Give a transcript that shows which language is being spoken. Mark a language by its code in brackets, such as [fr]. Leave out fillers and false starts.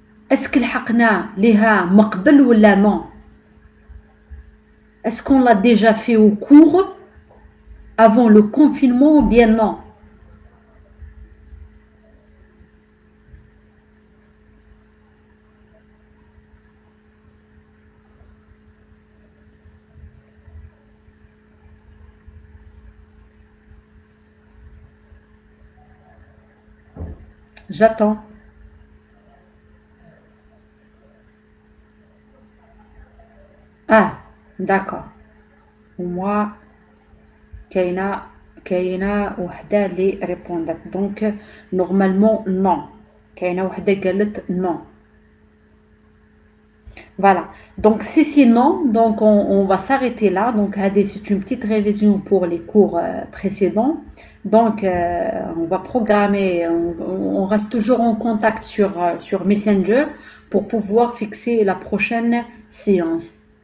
[fr] Est-ce que [ar] لحقنا لها مقبل ولا [fr] non? Est-ce qu'on l'a déjà fait au cours, avant le confinement ou bien non? J'attends. Ah, d'accord. Moi, [ar] كاينه وحده اللي [fr] ريبوندات دونك نورمالمون نو. [ar] كاينه وحده قالت نو. [fr] Voilà. Donc si c'est non, donc on va s'arrêter là. Donc c'est une petite révision pour les cours précédents. Donc on va programmer, on reste toujours en contact sur Messenger pour pouvoir fixer la prochaine séance.